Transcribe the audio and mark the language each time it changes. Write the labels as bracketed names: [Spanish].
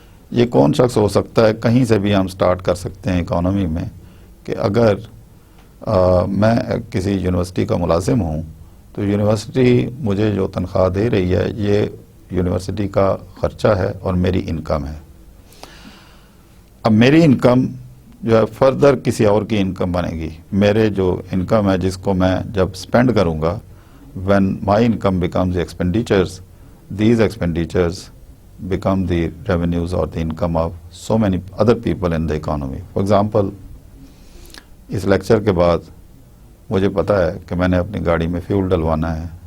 [Urdu] یہ کون شخص ہو سکتا ہے؟ کہیں سے بھی ہم سٹارٹ کر سکتے ہیں اکانومی میں، کہ اگر میں کسی یونیورسٹی کا ملازم ہوں تو یونیورسٹی مجھے جو تنخواہ دے رہی ہے یہ یونیورسٹی کا خرچہ ہے اور میری انکم ہے. اب میری انکم جو ہے فردر کسی اور کی انکم بنے گی. میرے جو انکم ہے جس کو میں جب اسپینڈ کروں گا، [English] when my income becomes the expenditures, these expenditures become the revenues or the income of so many other people in the economy. For example, [Urdu] اس lecture کے بعد مجھے پتا ہے کہ میں نے اپنی گاڑی میں فیول ڈلوانا ہے.